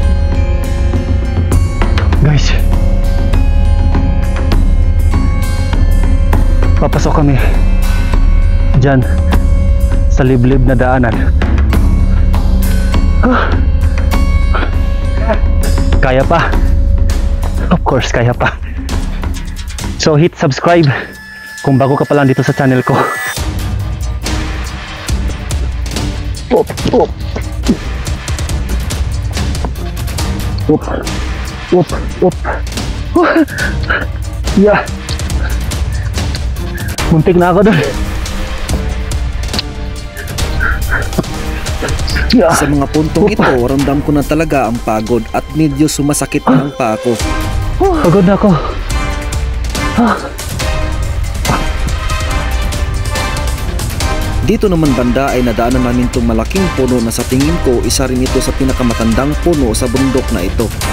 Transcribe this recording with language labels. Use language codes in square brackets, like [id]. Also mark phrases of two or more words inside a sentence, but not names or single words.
[tl] Guys, papasok kami dyan sa liblib na daanan. Kaya pa. [en] Of course, [tl] kaya pa. So [en] hit subscribe [tl] kung bago ka pa lang dito sa channel ko. Op, op. Op. Op, op. Yeah. Muntik na ako doon. Yeah. Sa mga puntong ito, ramdam ko na talaga ang pagod at medyo sumasakit na ang paa ko. Pagod na ako. Dito naman banda ay nadaanan namin itong malaking puno na sa tingin ko isa rin ito sa pinakamatandang puno sa bundok na ito.